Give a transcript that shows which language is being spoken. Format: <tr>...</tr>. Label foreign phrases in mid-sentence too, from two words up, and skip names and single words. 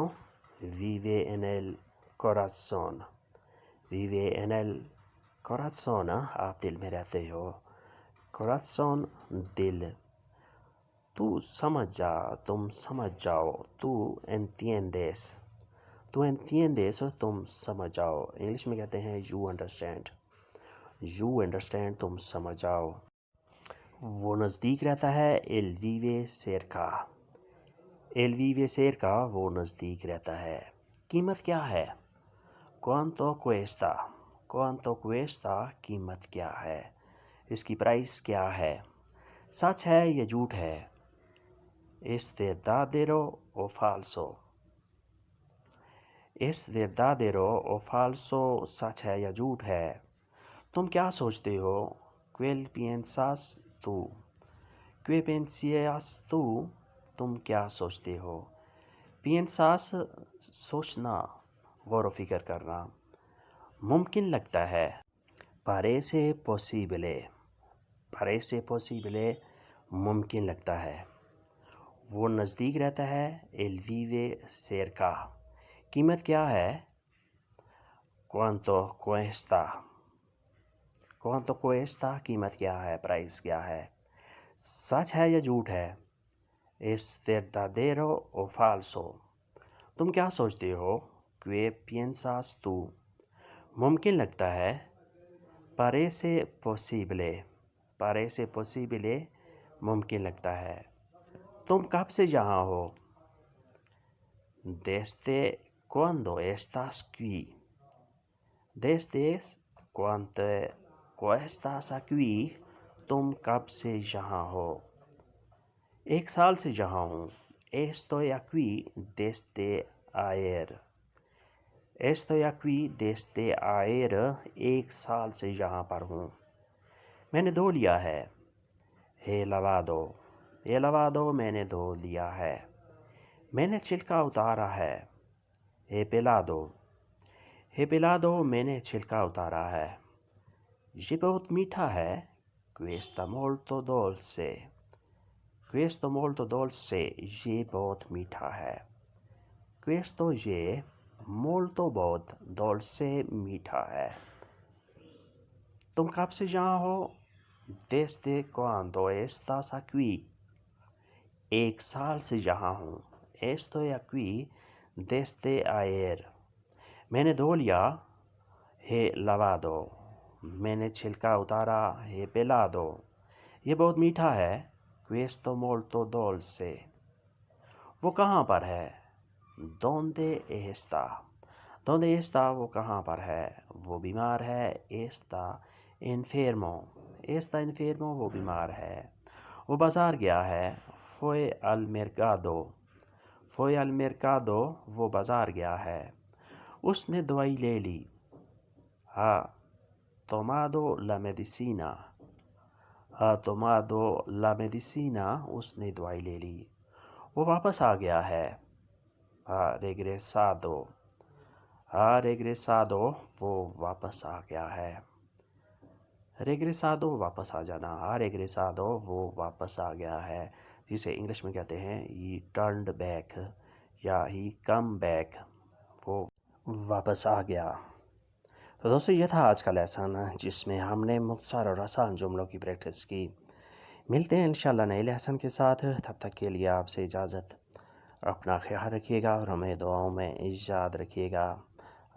<es>Vive en el corazón. Vive en el corazón.</es> <ur>آپ دل میں رہتے ہو. Corazón دل. تو سمجھ جا. تم سمجھ جاؤ.</ur> <es>Tú entiendes. Tú entiendes.</es> <ur>تم سمجھ جاؤ. انگلش میں کہتے ہیں</ur> <en>you understand. You understand.</en> <ur>تم سمجھ جاؤ. وہ نزدیک رہتا ہے.</ur> <es>Él vive cerca. Él vive cerca.</es> <ur>وہ نزدیک رہتا ہے. قیمت کیا ہے؟</ur> <es>Cuánto cuesta. Cuánto cuesta.</es> <ur>قیمت کیا ہے؟ اس کی پرائس کیا ہے؟ سچ ہے یا جھوٹ ہے؟</ur> <es>Es verdadero o falso. Es verdadero o falso.</es> <ur>سچ ہے یا جھوٹ ہے؟ تم کیا سوچتے ہو؟</ur> <es>¿Qué piensas tú? ¿Qué piensas tú?</es> <ur>تم کیا سوچتے ہو؟ piensas سوچنا، غور و فکر کرنا. ممکن لگتا ہے.</ur> <es>parece posible. parece posible.</es> <ur>ممکن لگتا ہے. وہ نزدیک رہتا ہے.</ur> <es>Él vive cerca.</es> <ur>قیمت کیا ہے؟</ur> <es>Cuánto cuesta. Cuánto cuesta.</es> <ur>قیمت کیا ہے؟ پرائس کیا ہے؟ سچ ہے یا جھوٹ ہے؟</ur> <es>Es verdadero o falso.</es> <ur>تم کیا سوچتے ہو؟</ur> <es>¿Qué piensas tú?</es> <ur>ممکن لگتا ہے.</ur> <es>parece posible. parece posible.</es> <ur>ممکن لگتا ہے. تم کب سے یہاں ہو؟</ur> <es>¿Desde cuándo estás aquí? ¿Desde cuándo estás aquí?</es> <ur>تم کب سے یہاں ہو؟ 1 سال سے یہاں ہوں.</ur> <es>Estoy aquí desde ayer. Estoy aquí desde ayer.</es> <ur>1 سال سے یہاں پر ہوں. میں نے دھو لیا ہے.</ur> <es>He lavado. He lavado.</es> <ur>میں نے دھو لیا ہے. میں نے چھلکا اتارا ہے.</ur> <es>He pelado. He pelado.</es> <ur>میں نے چھلکا اتارا ہے. یہ بہت میٹھا ہے.</ur> <it>Questo molto dolce. Questo molto dolce.</it> <ur>یہ بہت میٹھا ہے. Questo یہ molto بہت dolce میٹھا ہے. تم کب سے یہاں ہو؟</ur> <es>Desde cuándo estás aquí?</es> <ur>1 سال سے یہاں ہوں.</ur> <es>Estoy aquí desde ayer.</es> <ur>میں نے دھو لیا.</ur> <es>He lavado.</es> <ur>میں نے چھلکا اتارا.</ur> <es>He pelado.</es> <ur>یہ بہت میٹھا ہے.</ur> <it>Questo molto dolce.</it> <ur>وہ کہاں پر ہے؟</ur> <es>¿Dónde está? ¿Dónde está?</es> <ur>وہ کہاں پر ہے؟ وہ بیمار ہے.</ur> <es>Está enfermo. Está enfermo.</es> <ur>وہ بیمار ہے. وہ بازار گیا ہے.</ur> <es>Fue al mercado. Fue al mercado.</es> <ur>وہ بازار گیا ہے. اس نے دوائی لے لی.</ur> <es>Ha tomado la medicina. Ha tomado la medicina.</es> <ur>اس نے دوائی لے لی. وہ واپس آ گیا ہے.</ur> <es>Ha regresado. Ha regresado.</es> <ur>وہ واپس آ گیا ہے. regresado واپس آ جانا.</ur> <es>Ha regresado.</es> <ur>وہ واپس آ گیا ہے. جسے انگلش میں کہتے ہیں</ur> <en>he turned back</en> <ur>یا</ur> <en>he come back.</en> <ur>وہ واپس آ گیا. تو دوستو یہ تھا آج کا لیسن جس میں ہم نے مختصر اور آسان جملوں کی پریکٹس کی. ملتے ہیں انشاءاللہ نئے لیسن کے ساتھ. تب تک کے لیے آپ سے اجازت. اپنا خیال رکھیے گا اور ہمیں دعاؤں میں یاد رکھیے گا.</ur>